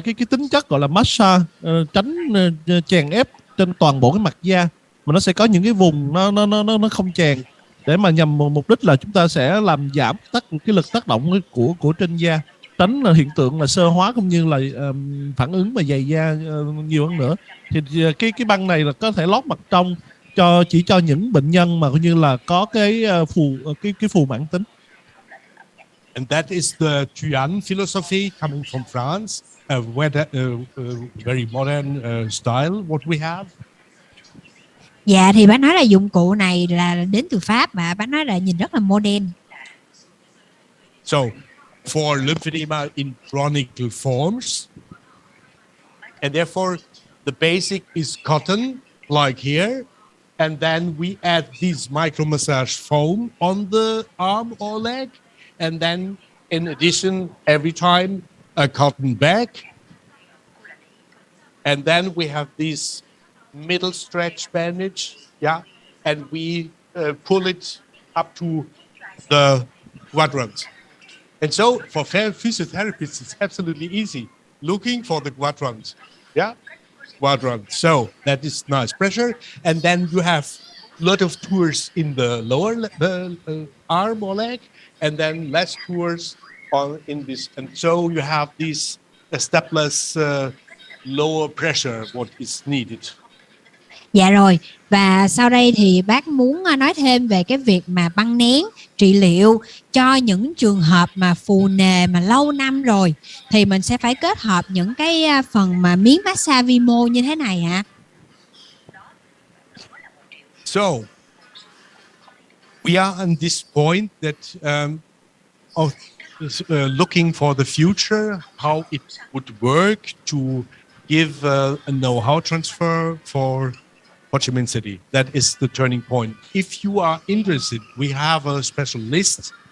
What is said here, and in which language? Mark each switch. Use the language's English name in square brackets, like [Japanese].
[Vietnamese] tính chất gọi là massage, tránh chèn ép trên toàn bộ cái mặt da, mà nó sẽ có những cái vùng nó không chèn để mà nhằm mục đích là chúng ta sẽ làm giảm cái lực tác động của trên da, tránh là hiện tượng là sơ hóa cũng như là phản ứng mà dày da nhiều hơn nữa. Thì cái băng này là có thể lót mặt trong chỉ cho những bệnh nhân mà coi như là có cái phù mãn tính. [English] And that is the Thuan philosophy coming from France, a very modern style what we have. [Vietnamese] Dạ thì bác nói là dụng cụ này là đến từ Pháp và bác nói là nhìn rất là modern. [English] So for lymphedema in chronic forms, and therefore the basic is cotton like here, and then we add this micro massage foam on the arm or leg, and then in addition every time a cotton bag, and then we have this middle stretch bandage, and we pull it up to the quadrant. And so for physiotherapists, it's absolutely easy. Looking for the quadrant, quadrant. So that is nice pressure. And then you have a lot of tours in the lower arm or leg, and then less tours in this. And so you have this stepless lower pressure, what is needed. [Vietnamese] Dạ rồi, và sau đây thì bác muốn nói thêm về cái việc mà băng nén trị liệu cho những trường hợp mà phù nề mà lâu năm rồi, thì mình sẽ phải kết hợp những cái phần mà miếng massage vi mô như thế này ạ. [English] So we are on this point that of looking for the future, how it would work to give a know-how transfer for Ho Chi Minh City. That is the turning point. If you are interested, we have a special list.